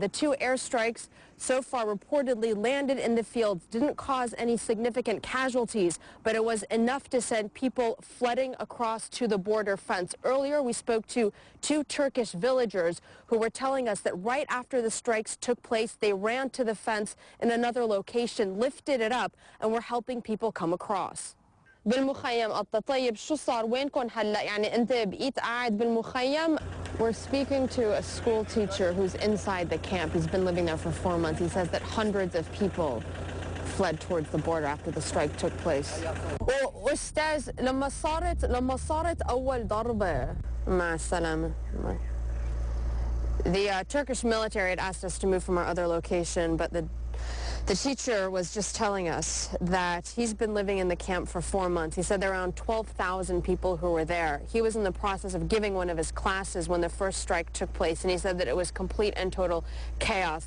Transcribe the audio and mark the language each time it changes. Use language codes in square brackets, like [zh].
[en] The 2 airstrikes so far reportedly landed in the fields, didn't cause any significant casualties, but it was enough to send people flooding across to the border fence. Earlier we spoke to 2 Turkish villagers who were telling us that right after the strikes took place, they ran to the fence in another location, lifted it up, and were helping people come across. [ar] بالمخيم طيب شو صار وينكم هلا يعني انت بقيت قاعد بالمخيم. [en] We're speaking to a school teacher who's inside the camp. He's been living there for 4 months. He says that hundreds of people fled towards the border after the strike took place. [ar] واستاذ لما صارت أول ضربة مع السلامة. [en] The Turkish military had asked us to move from our other location, but the teacher was just telling us that he's been living in the camp for 4 months. He said there are around 12,000 people who were there. He was in the process of giving one of his classes when the first strike took place, and he said that it was complete and total chaos.